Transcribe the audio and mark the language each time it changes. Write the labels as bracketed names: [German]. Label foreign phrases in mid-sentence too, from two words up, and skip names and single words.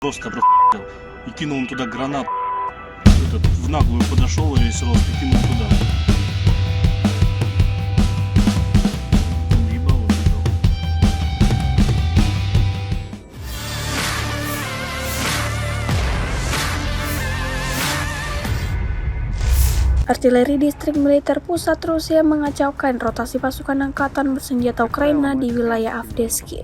[Russian] просто прохуел и кинул он туда гранат. Этот в наглую подошел и весь рост и кинул туда. Уебал, убежал. [Indonesian] Artileri Distrik Militer Pusat Rusia mengacaukan rotasi pasukan angkatan bersenjata Ukraina di wilayah Avdiivka.